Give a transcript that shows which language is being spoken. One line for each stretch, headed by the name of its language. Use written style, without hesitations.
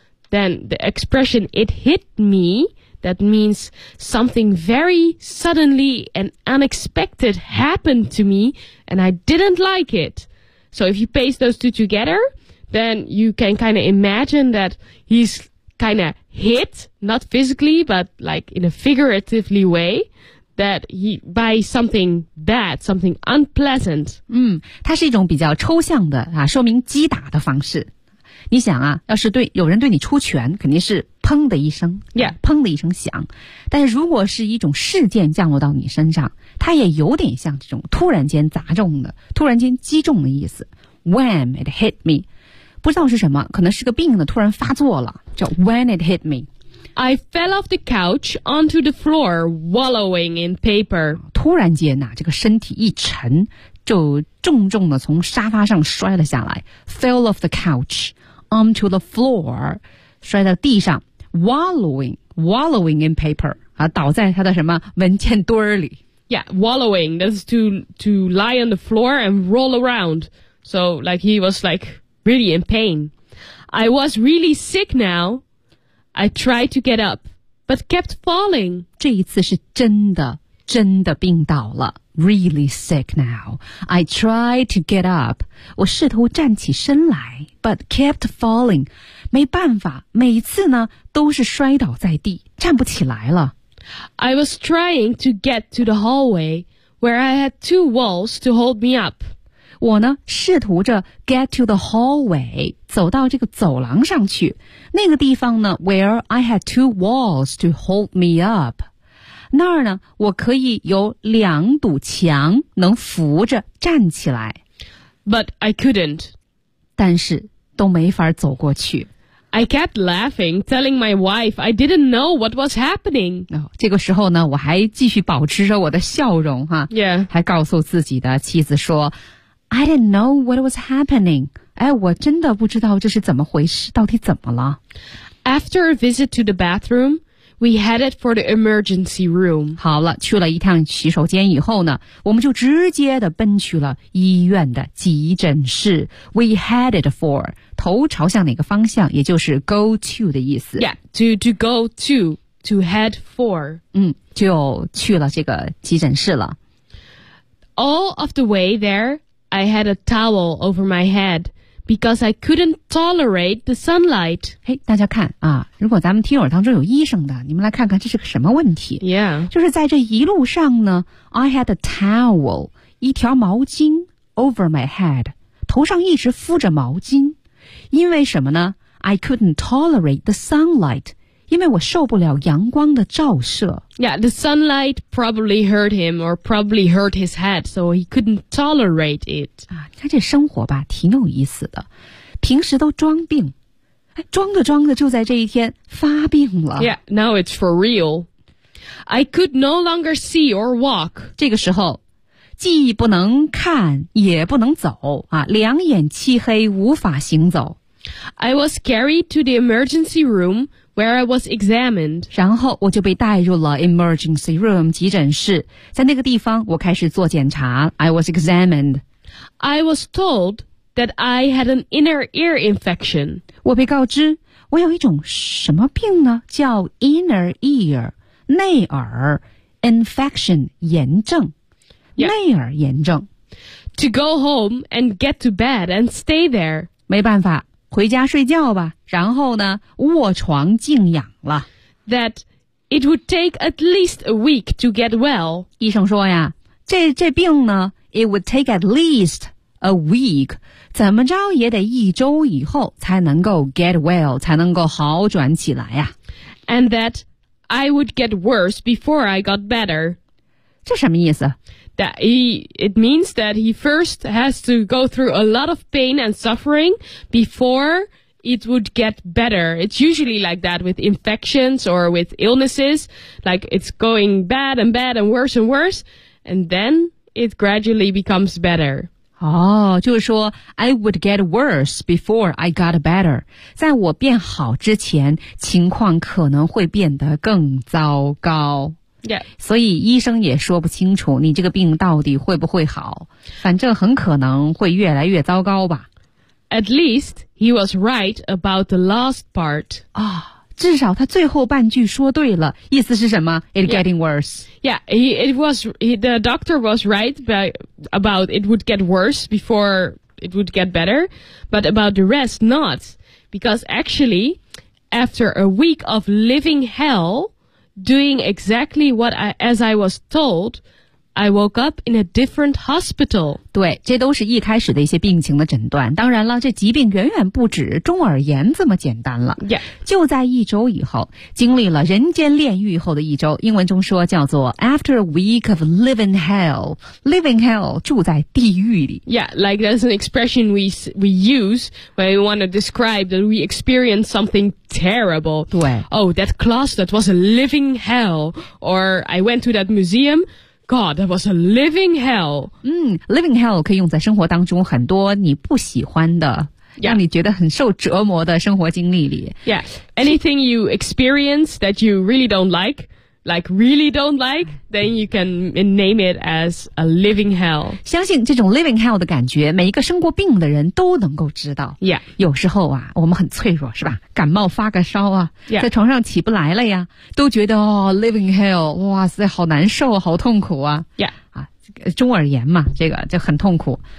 English: Then the expression it hit meThat means something very suddenly and unexpected happened to me, and I didn't like it. So if you paste those two together, then you can kind of imagine that he's kind of hit, not physically, but like in a figuratively way, that he, by something bad, something unpleasant.
Chinese: 它是一种比较抽象的、啊、说明击打的方式。你想啊，要是对有人对你出拳，肯定是砰的一声，砰的一声响。但是如果是一种事件降落到你身上，它也有点像这种突然间砸中的，突然间击中的意思。
English: When it hit me，
Chinese: 不知道是什么，可能是个病呢，突然发作了，叫 When it hit me。
English: I fell off the couch onto the floor, wallowing in paper。
Chinese: 突然间呐，这个身体一沉，就重重的从沙发上摔了下来。
English: Fell off the couch onto the floor，
Chinese: 摔在地上
English: ，wallowing in paper 啊，
Chinese: 倒在他的什么文件堆里。
English: Yeah, wallowing. That's to lie on the floor and roll around. So like he was like really in pain. I was really sick now. I tried to get up, but kept falling.
Chinese: 这一次是真的，真的病倒了。
English: Really sick now. I tried to get up.
Chinese: 我试图站起身来 ,
English: but kept falling.
Chinese: 没办法，每次呢，都是摔倒在地，站不起来了。
English: I was trying to get to the hallway, where I had two walls to hold me up.
Chinese: 我呢试图着
English: get to the hallway，
Chinese: 走到这个走廊上去，那个地方呢
English: where I had two walls to hold me up，
Chinese: 那儿呢我可以有两堵墙能扶着站起来。
English: But I couldn't，
Chinese: 但是都没法走过去。
English: I kept laughing telling my wife I didn't know what was happening。
Chinese: 这个时候呢我还继续保持着我的笑容哈，
English: yeah.
Chinese: 还告诉自己的妻子说
English: I didn't know what was happening.
Chinese: 哎，我真的不知道这是怎么回事，到底怎么了。
English: After a visit to the bathroom, we headed for the emergency room.
Chinese: 好了，去了一趟洗手间以后呢，我们就直接的奔去了医院的急诊室。
English: We headed for，
Chinese: 头朝向哪个方向，也就是 go to 的意思。
English: Yeah, to go to head for.
Chinese: 嗯，就去了这个急诊室了。
English: All of the way there,I had a towel over my head because I couldn't tolerate the sunlight.
Chinese: 嘿、hey, 大家看啊，如果咱们听友当中有医生的，你们来看看这是个什么问题。
English: Yeah.
Chinese: 就是在这一路上呢 ,
English: I had a towel,
Chinese: 一条毛巾
English: over my head,
Chinese: 头上一直敷着毛巾。因为什么呢 ?
English: I couldn't tolerate the sunlight,
Chinese: 因为我受不了阳光的照射。
English: Yeah, the sunlight probably hurt him or probably hurt his head, so he couldn't tolerate it.
Chinese: 啊，你看这生活吧，挺有意思的。平时都装病，哎，装着装着就在这一天发病了。
English: Yeah, now it's for real. I could no longer see or walk.
Chinese: 这个时候，既不能看，也不能走，啊，两眼漆黑，无法行走。
English: I was carried to the emergency room. Where I was examined.
Chinese: 然后我就被带入了 emergency room, 急诊室。在那个地方我开始做检查。
English: I was examined. I was told that I had an inner ear infection.
Chinese: 我被告知我有一种什么病呢，叫 inner ear, 内耳 infection, 炎症。
English: Yeah.
Chinese: 内耳炎症。
English: To go home and get to bed and stay there.
Chinese: 没办法。回家睡觉吧，然后呢卧床静养了。
English: That it would take at least a week to get well.
Chinese: 医生说呀，这病呢
English: it would take at least a week,
Chinese: 怎么着也得一周以后才能够
English: get well,
Chinese: 才能够好转起来呀。
English: And that I would get worse before I got better.
Chinese: 这什么意思？
English: That it means that he first has to go through a lot of pain and suffering before it would get better. It's usually like that with infections or with illnesses. Like it's going bad and bad and worse, and then it gradually becomes better.
Chinese: 哦，就是说
English: I would get worse before I got better.
Chinese: 在我变好之前，情况可能会变得更糟糕。
English: Yeah.
Chinese: 所以医生也说不清楚你这个病到底会不会好，反正很可能会越来越糟糕吧。
English: At least he was right about the last part.
Chinese: 啊、哦，至少他最后半句说对了，意思是什么 ？
English: It getting worse. Yeah, the doctor was right about it would get worse before it would get better, but about the rest not, because actually, after a week of living hell.Doing exactly what I was told, I woke up in a different hospital.
Chinese: 对，这都是一开始的一些病情的诊断。当然了，这疾病远远不止中耳炎这么简单了。
English: Yeah.
Chinese: 就在一周以后，经历了人间炼狱后的一周，英文中说叫做
English: after a week of living hell. Living hell,
Chinese: 住在地狱里。
English: Yeah, like that's an expression we use when we want to describe that we experience something terrible.
Chinese: 对。
English: Oh, that closet was a living hell. Or I went to that museum,God, that was a living hell.
Chinese: 嗯 ,living hell 可以用在生活当中很多你不喜欢的、
English: yeah.
Chinese: 让你觉得很受折磨的生活经历里。
English: Yeah, anything you experience that you really don't like,Like really don't like, then you can name it as a living hell.
Chinese: 相信这种 living hell 的感觉，每一个生过病的人都能够知道。
English: Yeah.
Chinese: 有时候啊，我们很脆弱，是吧？感冒发个烧啊，
English: yeah.
Chinese: 在床上起不来了呀，都觉得哦 living hell, 哇塞，好难受，好痛苦啊。
English: Yeah.
Chinese: 啊，中耳炎嘛，这个就很痛苦。